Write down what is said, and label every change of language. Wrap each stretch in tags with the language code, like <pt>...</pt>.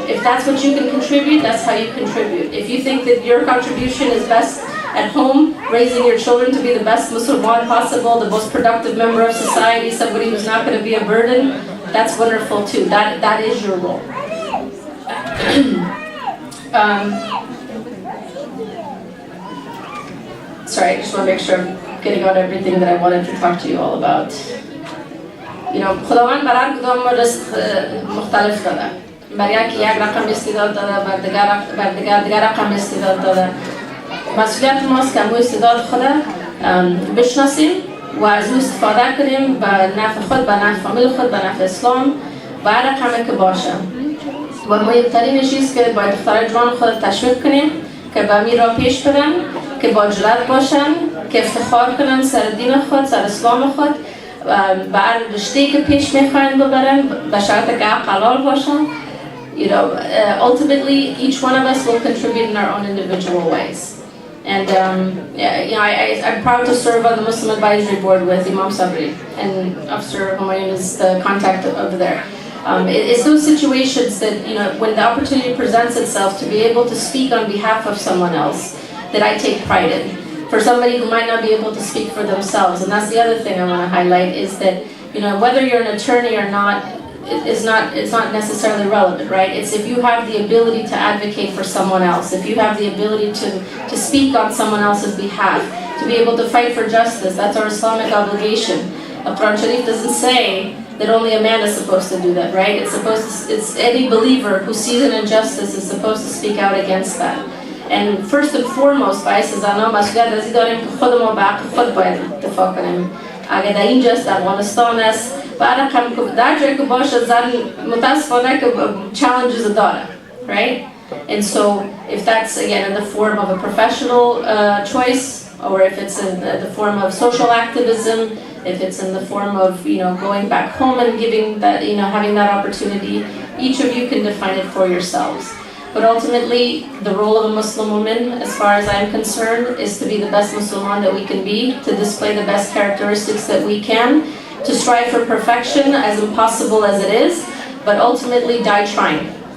<en>If that's what you can contribute, that's how you contribute. If you think that your contribution is best at home, raising your children to be the best Muslim possible, the most productive member of society, somebody who's not going to be a burden, that's wonderful too. That is your role. Sorry, I just want to make sure I'm getting out everything that I wanted to talk to you all about. You know,</en> <fa>خداوند برای کدام رزق مختلف داده. برای یکی یک رقم استعداد داده، بر دیگر رقم استعداد داده. مسئولیت ماست که امروز استعداد خود بشناسیم و از او استفاده کنیم به نفع خود، به نفع فامیل خود، به نفع اسلام و هر رقمی که باشه. و مهمترین چیز که باید دخترای جوان خود تشویق کنیم که به امیر را پیش برن، که با جرأت باشن، که افتخار کنن سر دین خود، سر اسلام خود، بر رشته‌ای که پیش میخواین ببرن، به شرط که حلال باشن.</fa> <en>You know, ultimately, each one of us will contribute in our own individual ways. And you know, I'm proud to serve on the Muslim Advisory Board with Imam Sabri, and Officer Humayun is the contact over there. It's those situations that, when the opportunity presents itself to be able to speak on behalf of someone else that I take pride in. For somebody who might not be able to speak for themselves, and that's the other thing I want to highlight, is that, whether you're an attorney or not, it's not necessarily relevant, right? It's if you have the ability to advocate for someone else, if you have the ability to speak on someone else's behalf, to be able to fight for justice. That's our Islamic obligation. Quran Sharif doesn't say that only a man is supposed to do that, right? It's any believer who sees an injustice is supposed to speak out against that. And first and foremost,</en> <fa>باعث مسئولیت ازی داریم که خودمون به حق خود باید دفاع کنیم. اگر در اینجا است، افغانستان است، بعد هم در جایی که باشه زن متاسفانه که challenges داره, right?</fa> <en>And so if that's again in the form of a professional choice, or if it's in the form of social activism, if it's in the form of going back home and giving that, having that opportunity, each of you can define it for yourselves. But ultimately, the role of a Muslim woman, as far as I'm concerned, is to be the best Musliman that we can be, to display the best characteristics that we can, to strive for perfection, as impossible as it is, but ultimately die trying.</en>